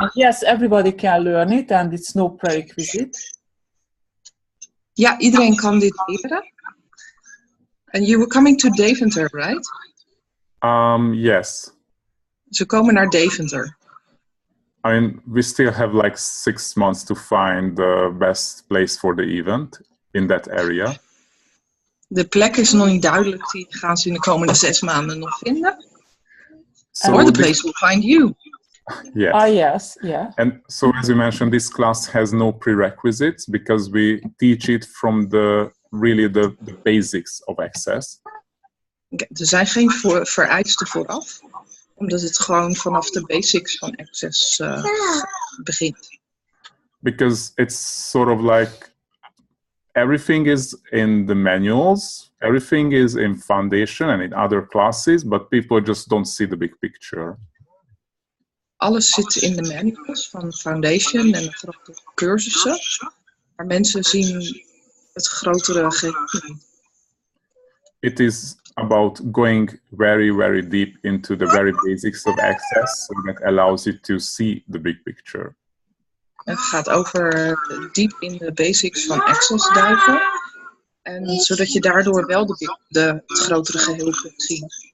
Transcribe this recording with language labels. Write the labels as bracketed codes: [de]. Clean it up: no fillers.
[en] Yes, everybody can learn it and it's no prerequisite. [nl] Ja, iedereen kan dit leren. [en] And you were coming to Deventer, right? Yes. [nl] Ze komen naar Deventer. [en] I mean, we still have like 6 months to find the best place for the event in that area. [nl] De plek is nog niet duidelijk. Die gaan ze in de komende 6 maanden nog vinden. [en] So Or the place will find you. Yes. Yes, yeah. And so as you mentioned, this class has no prerequisites because we teach it from the basics of access. [nl] Er zijn geen vereisten vooraf. Omdat het gewoon vanaf de basics van access begint. [en] Because it's sort of like everything is in the manuals, everything is in foundation and in other classes, but people just don't see the big picture. [nl] Alles zit in de manuals van Foundation en de grote cursussen. Maar mensen zien het grotere geheel niet. [en] It is about going very, very deep into the very basics of Access, so that allows you to see the big picture. [nl] Het gaat over diep in de basics van Access duiken. En zodat je daardoor wel het grotere geheel kunt zien.